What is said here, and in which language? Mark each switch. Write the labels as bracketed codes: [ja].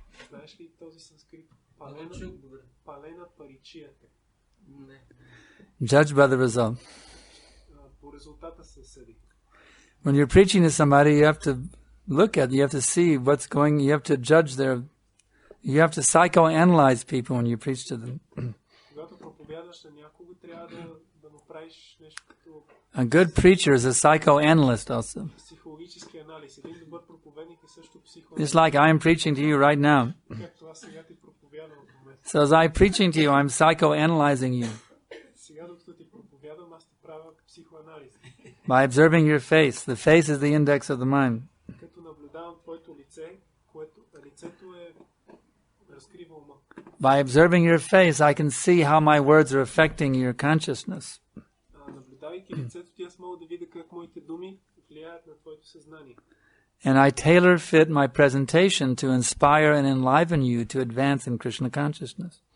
[bg] Знаеш ли този санскрит? [sa] Palena parichayate. [en] Judge by the result. [bg] По резултата се съди. [en] When you're preaching to somebody, you have to look at, you have to see what's going, you have to judge you have to psychoanalyze people when you preach to them. [bg] Когато проповядваш на някого, трябва да направиш нещо като [en] A good preacher is a psychoanalyst also. [bg] психологически анализ. Един добър проповедник е също психоаналист. [en] Just like I am preaching to you right now. [bg] Както аз сега ти проповядвам в момента. [en] So as I'm preaching to you, I'm psychoanalyzing you. [bg] Сега докато ти проповядвам, аз ти правя психоанализ. [en] By observing your face. The face is the index of the mind. [bg] Като наблюдавам твоето лице, което лицето е разкрива ума. [en] By observing your face, I can see how my words are affecting your consciousness. [bg] Наблюдавайки лицето ти, аз мога да видя как моите думи влияят на твоето съзнание. [en] And I tailor fit my presentation to inspire and enliven you to advance in Krishna consciousness.